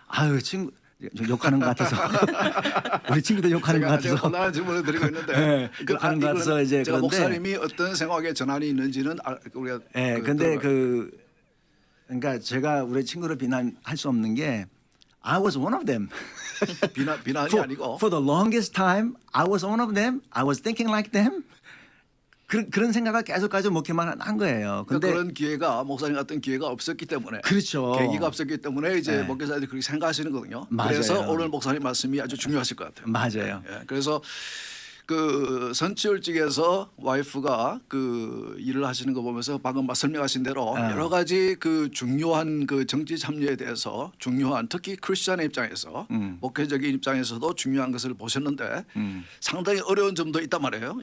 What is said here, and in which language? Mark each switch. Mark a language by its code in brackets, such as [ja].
[ko] 아유 친구 욕하는 것 같아서 우리 친구들 욕하는 것 제가 같아서 곤란한 질문을 드리고 있는데 네, 욕하는 것 같아서 이제 제가 그런데 목사님이 어떤 생각에 전환이 있는지는 우리가 예, 근데 그러니까 제가 우리 친구를 비난할 수 없는 게 [en] I was one of them. [ko] 비난이 아니고 [en] For the longest time, I was one of them. I was thinking like them. [ko] 그런 생각을 계속까지 목회만 한 거예요. 근데 그런 기회가 목사님 같은 기회가 없었기 때문에 그렇죠. 계기가 없었기 때문에 이제 네. 목회자들이 그렇게 생각하시는 거거든요. 맞아요. 그래서 오늘 목사님 말씀이 아주 중요하실 것 같아요. 맞아요. 예, 그래서 그 선출직에서 와이프가 그 일을 하시는 거 보면서 방금 설명하신 대로 여러 가지 그 중요한 그 정치 참여에 대해서 중요한 특히 크리스천의 입장에서 목회적인 입장에서도 중요한 것을 보셨는데 상당히 어려운 점도 있단 말이에요.